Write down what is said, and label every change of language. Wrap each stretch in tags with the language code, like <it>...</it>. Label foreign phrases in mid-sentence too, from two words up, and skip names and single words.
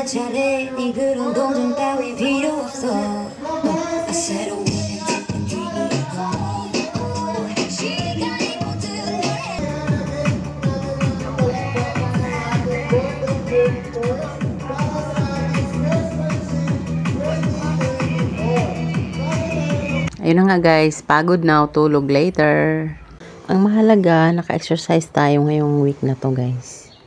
<ko>잘해 네 그런 동정 따위 필요 없어 새로운 시간이 모든</ko> <tl>Ayun na nga guys, pagod na, tulog later. Ang mahalaga, naka-exercise tayo ngayong week na to guys.</tl>